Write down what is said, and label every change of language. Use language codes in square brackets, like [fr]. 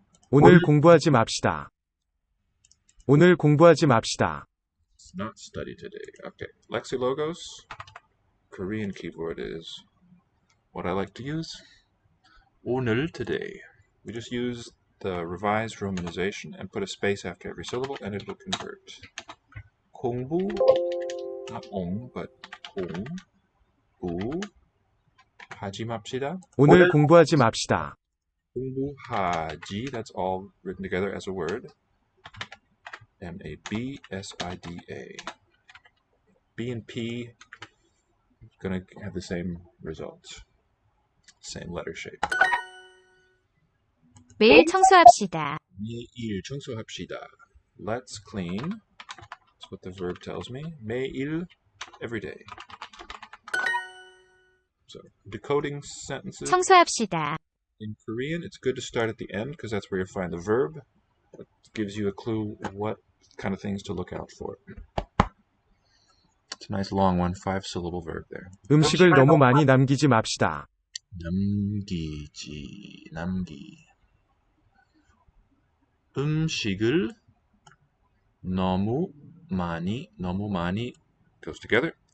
[ko] 오늘 공부하지 맙시다. 오늘 공부하지 맙시다. [en] Let's not study today. Okay. Lexilogos. Korean keyboard is what I like to use. [ko] 오늘, [en] today. We just use the revised romanization and put a space after every syllable and it will convert. [ko] 공부, [en] not ong, but [ko] 공부 하지 맙시다. 오늘 공부하지 맙시다. 공부하지, [en] that's all written together as a word. M-A-B-S-I-D-A. B and P going to have the same results. Same letter shape. [ko] 매일 청소합시다. 매일 청소합시다. [en] Let's clean. That's what the verb tells me. [ko] 매일, [en] every day. So, decoding sentences. [ko] 청소합시다. [en] In Korean, it's good to start at the end because that's where you find the verb. It gives you a clue what kind of things to look out for. It's a nice long one, 5-syllable verb there. [ko] 음식을 너무 많이 남기지 맙시다. 남기. 음식을 너무 많이 [en] goes together.